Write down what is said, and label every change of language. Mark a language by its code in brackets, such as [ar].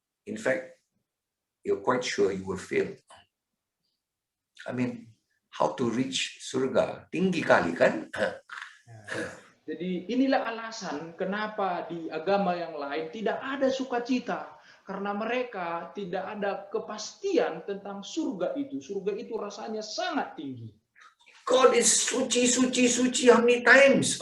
[en] In fact, you're quite sure you will fail. I mean, how to reach surga? [id] Tinggi kali kan? Jadi inilah alasan kenapa di agama yang lain tidak ada sukacita. Karena mereka tidak ada kepastian tentang surga itu. Surga itu rasanya sangat tinggi. [en] God is [id] suci, suci, suci [en] how many times?